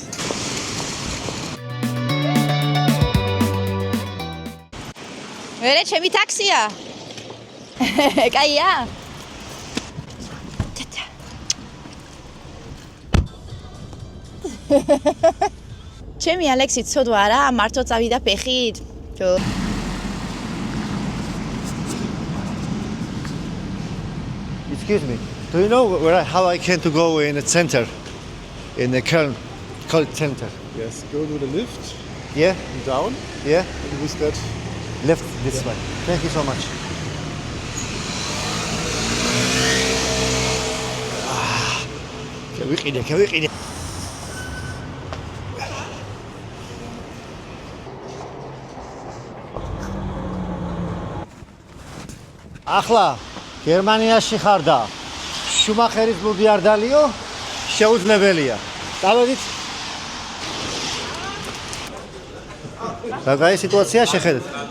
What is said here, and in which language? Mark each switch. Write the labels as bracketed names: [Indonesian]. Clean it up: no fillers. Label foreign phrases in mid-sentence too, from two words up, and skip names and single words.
[Georgian] მერე ჩემი ტაქსია. კაია. ჩემი ალექსი ცოდვა არა, მარტო წავიდა ფეხით. [English] Excuse me. Do you know how I can to go in the center? In the Köln center. Yes, go to the lift. Yeah? And down. Yeah? And with that. Left this way. Thank you so much. Can we eat it? [Georgian] ახლა გერმანიაში ხარ და შუმახერის ბლუდი არ დალიო, შეუძლებელია. დავედით. რა სიტუაცია შეხედეთ?